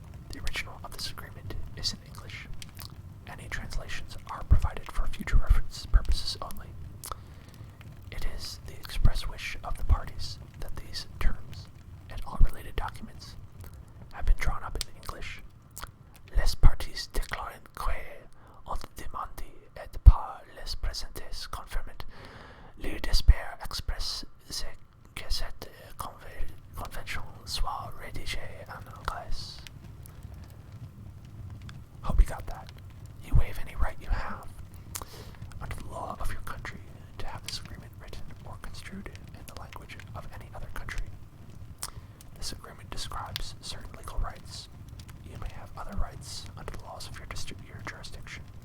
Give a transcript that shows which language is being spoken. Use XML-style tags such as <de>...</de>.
<en>The original of this agreement is in English. Any translations are provided for future reference purposes only. It is the express wish of the parties that these terms and all related documents have been drawn up in English.</en> <fr>Les parties déclarent que ont demandé et par les présentes confirment le désir express que cette convention soit rédigée en anglais.</fr> <en>Hope you got that. You waive any right you have under the law of your country to have this agreement written or construed in the language of any other country. This agreement describes certain legal rights. You may have other rights under the laws of your jurisdiction.</en>